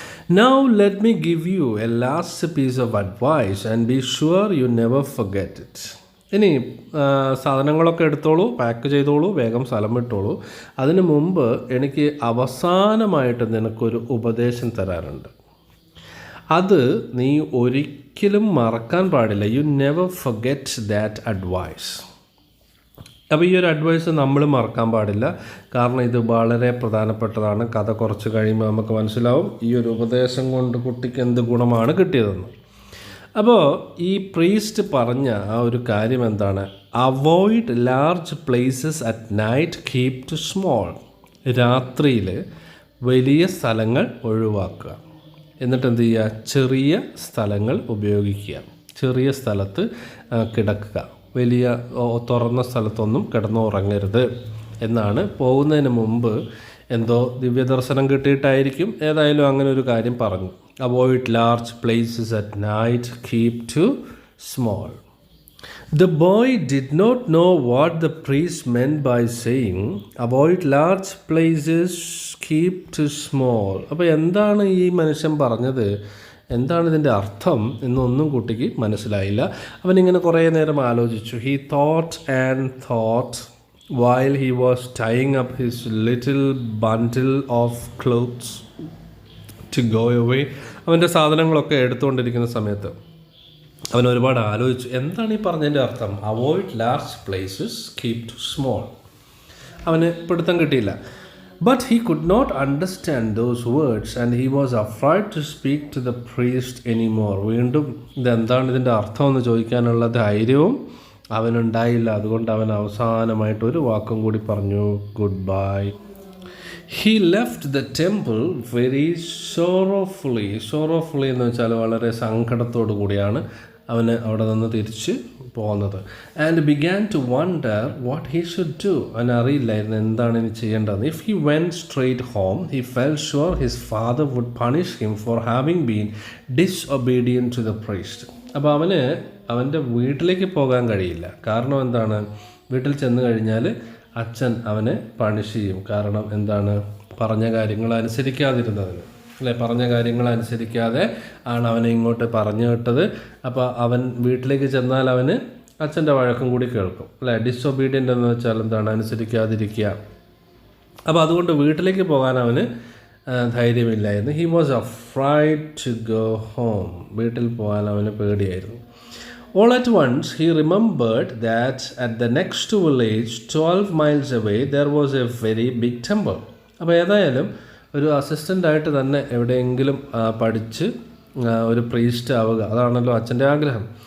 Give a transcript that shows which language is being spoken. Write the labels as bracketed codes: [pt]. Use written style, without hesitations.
[en] Now let me give you a last piece of advice and be sure you never forget it. [ml] ഇനി സാധനങ്ങളൊക്കെ എടുത്തോളൂ, pack ചെയ്തോളൂ, വേഗം സ്ഥലം വിട്ടോളൂ. അതിനു മുമ്പ് എനിക്ക് അവസാനമായിട്ട് നിനക്കൊരു ഉപദേശം തരാറുണ്ട്. അത് നീ ഒരിക്കലും മറക്കാൻ പാടില്ല. [en] You never forget that advice. [ml] അപ്പോൾ ഈ ഒരു അഡ്വൈസ് നമ്മൾ മറക്കാൻ പാടില്ല. കാരണം ഇത് വളരെ പ്രധാനപ്പെട്ടതാണ്. കഥ കുറച്ച് കഴിയുമ്പോൾ നമുക്ക് മനസ്സിലാവും ഈ ഒരു ഉപദേശം കൊണ്ട് കുട്ടിക്ക് എന്ത് ഗുണമാണ് കിട്ടിയതെന്ന്. അപ്പോൾ ഈ പ്രീസ്റ്റ് പറഞ്ഞ ആ ഒരു കാര്യം എന്താണ്? [en] Avoid large places at night, keep to small. [ml] രാത്രിയിൽ വലിയ സ്ഥലങ്ങൾ ഒഴിവാക്കുക. എന്നിട്ട് എന്ത് ചെയ്യുക? ചെറിയ സ്ഥലങ്ങൾ ഉപയോഗിക്കുക. ചെറിയ സ്ഥലത്ത് കിടക്കുക. വലിയ തുറന്ന സ്ഥലത്തൊന്നും കിടന്നുറങ്ങരുത് എന്നാണ്. പോകുന്നതിന് മുമ്പ് എന്തോ ദിവ്യദർശനം കിട്ടിയിട്ടായിരിക്കും, ഏതായാലും അങ്ങനെ ഒരു കാര്യം പറഞ്ഞു. [en] Avoid large places at night, keep to small. The boy did not know what the priest meant by saying avoid large places, keep to small. [ml] അപ്പോൾ എന്താണ് ഈ മനുഷ്യൻ പറഞ്ഞത്, എന്താണ് ഇതിൻ്റെ അർത്ഥം എന്നൊന്നും കുട്ടിക്ക് മനസ്സിലായില്ല. അവനിങ്ങനെ കുറേ നേരം ആലോചിച്ചു. [en] He thought and thought while he was tying up his little bundle of clothes to go away. [ml] അവൻ്റെ സാധനങ്ങളൊക്കെ എടുത്തുകൊണ്ടിരിക്കുന്ന സമയത്ത് അവൻ ഒരുപാട് ആലോചിച്ചു. എന്താണ് ഈ പറഞ്ഞതിൻ്റെ അർത്ഥം? [en] Avoid large places, keep to small. [ml] അവന് പിടുത്തം കിട്ടിയില്ല. [en] But he could not understand those words and he was afraid to speak to the priest anymore. [ml] വീണ്ടും ഇതെന്താണ് ഇതിൻ്റെ അർത്ഥം എന്ന് ചോദിക്കാനുള്ള ധൈര്യവും അവനുണ്ടായില്ല. അതുകൊണ്ട് അവൻ അവസാനമായിട്ടൊരു വാക്കും കൂടി പറഞ്ഞു, good bye. [en] He left the temple very sorrowfully. Sorrowfully [ml] എന്ന് വെച്ചാൽ വളരെ സങ്കടത്തോടു കൂടിയാണ്. അവന് അവിടെ നിന്ന് തിരിച്ച് പോകുന്നത്. [en] And began to wonder what he should do. [ml] അവൻ അറിയില്ലായിരുന്നു എന്താണ് ഇനി ചെയ്യേണ്ടത്. [en] If he went straight home he felt sure his father would punish him for having been disobedient to the priest. [ml] അപ്പോൾ അവൻ്റെ വീട്ടിലേക്ക് പോകാൻ കഴിയില്ല. കാരണം എന്താണ്? വീട്ടിൽ ചെന്ന് കഴിഞ്ഞാൽ അച്ഛൻ അവനെ പണിഷ് ചെയ്യും. കാരണം എന്താണ്? പറഞ്ഞ കാര്യങ്ങൾ അനുസരിക്കാതിരുന്നതിന് അല്ലേ? പറഞ്ഞ കാര്യങ്ങൾ അനുസരിക്കാതെ ആണ് അവനെ ഇങ്ങോട്ട് പറഞ്ഞു വിട്ടത്. അപ്പോൾ അവൻ വീട്ടിലേക്ക് ചെന്നാൽ അവന് അച്ഛൻ്റെ വഴക്കും കൂടി കേൾക്കും അല്ലേ? ഡിസൊബീഡിയൻ്റ് എന്ന് വെച്ചാൽ എന്താണ്? അനുസരിക്കാതിരിക്കുക. അപ്പോൾ അതുകൊണ്ട് വീട്ടിലേക്ക് പോകാൻ അവന് ധൈര്യമില്ലായിരുന്നു. [en] He was afraid to go home. [ml] വീട്ടിൽ പോകാൻ അവന് പേടിയായിരുന്നു. [en] All at once he remembered that at the next village 12 miles away there was a very big temple. [ml] അപ്പോൾ ഏതായാലും ഒരു അസിസ്റ്റൻ്റായിട്ട് തന്നെ എവിടെയെങ്കിലും പഠിച്ച് ഒരു പ്രീസ്റ്റ് ആവുക, അതാണല്ലോ അച്ഛൻ്റെ ആഗ്രഹം.